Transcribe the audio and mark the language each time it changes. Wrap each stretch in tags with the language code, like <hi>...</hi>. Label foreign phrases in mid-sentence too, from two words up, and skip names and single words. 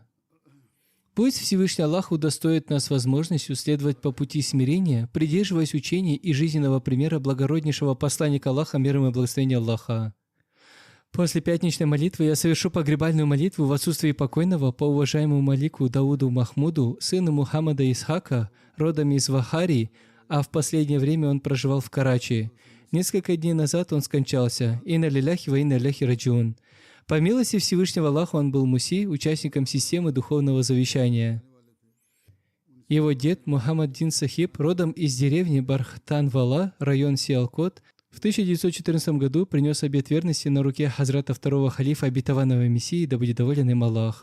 <ru>Пусть Всевышний Аллах удостоит нас возможностью следовать по пути смирения, придерживаясь учений и жизненного примера благороднейшего посланника Аллаха, мир ему и благословение Аллаха. После пятничной молитвы я совершу погребальную молитву в отсутствии покойного по уважаемому малику Дауду Махмуду, сыну Мухаммада Исхака, родом из Вахари, а в последнее время он проживал в Карачи. Несколько дней назад он скончался.</ru> <ar>إنا لله وإنا إليه راجعون.</ar> <ru>По милости Всевышнего Аллаха он был муси, участником системы духовного завещания. Его дед Мухаммад Дин Сахиб, родом из деревни Бархтан-Вала, район Сиалкот, в 1914 году принес обет верности на руке Хазрата второго халифа обетованного Мессии, да будет доволен им Аллах.</ru>